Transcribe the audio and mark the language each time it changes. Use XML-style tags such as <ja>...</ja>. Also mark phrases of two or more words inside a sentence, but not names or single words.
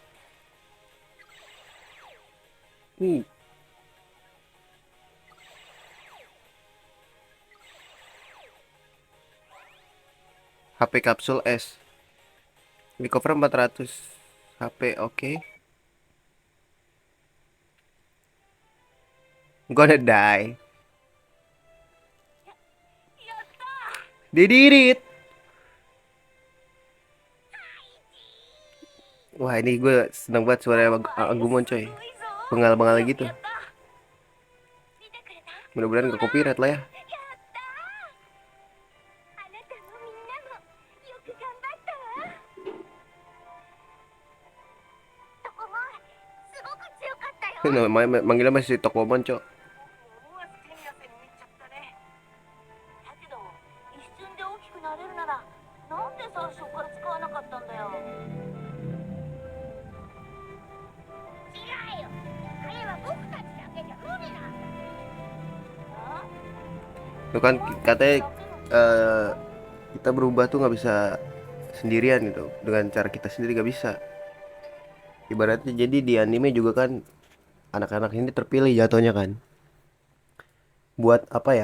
<id>Uh, HP kapsul S.</id> <en>Recover 400 HP, oke. Gonna die. They did it.</en> <id>Wah, ini gue seneng banget suara Agumon coy. Bengal-bengal gitu. Mudah-mudahan gak copyright lah ya. Manggilnya masih Tokomon cok.</id> <ja>思わず手に汗握っちゃったね。だけど一瞬で大きくなれるならなんで最初から使わなかったんだよ。違うよ。あれは僕たちだけじゃ無理なの。</ja> <id>Itu kan katanya eh, kita berubah tuh nggak bisa sendirian gitu. Dengan cara kita sendiri nggak bisa. Ibaratnya jadi di anime juga kan anak-anak ini terpilih jatuhnya kan. Buat apa ya?</id>